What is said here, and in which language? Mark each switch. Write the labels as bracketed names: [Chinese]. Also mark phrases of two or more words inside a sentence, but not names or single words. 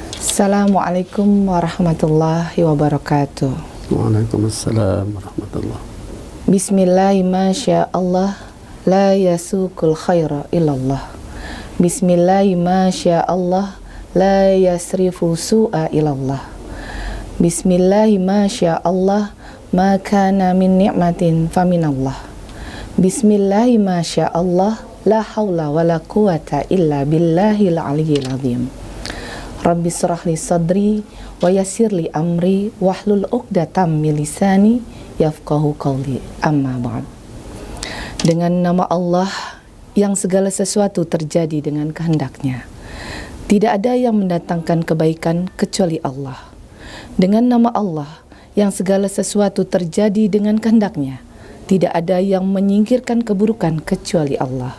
[Arabic] السلام عليكم ورحمة الله وبركاته. وعليكم السلام ورحمة الله. بسم الله ما شاء الله، لا يسوق الخير إلا الله. بسم الله ما شاء الله، لا يصرف السوء إلا الله. بسم الله ما شاء الله، ما كان من نعمة فمن الله. بسم الله ما شاء الله، لا حول ولا قوة إلا بالله العلي العظيم. رب اشرح لي صدري ويسر لي أمري واحلل عقدة من لساني يفقهوا قولي. أما بعد. [Indonesian] Dengan nama Allah yang segala sesuatu terjadi dengan kehendaknya. Tidak ada yang mendatangkan kebaikan kecuali Allah. Dengan nama Allah yang segala sesuatu terjadi dengan kehendaknya. Tidak ada yang menyingkirkan keburukan kecuali Allah.